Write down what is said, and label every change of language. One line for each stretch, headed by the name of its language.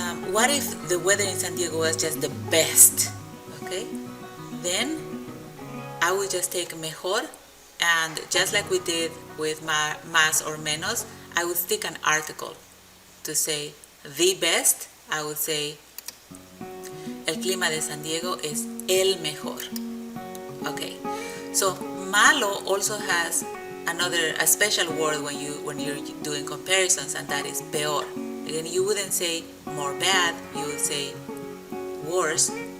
English: What if the weather in San Diego was just the best? Okay? Then I would just take mejor, and just like we did with más or menos, I would stick an article to say the best. I would say
Spanish: el clima de San Diego es el mejor.
English: Okay, so malo also has a special word when you're doing comparisons, and that is peor. Again, you wouldn't say more bad, you would say worse.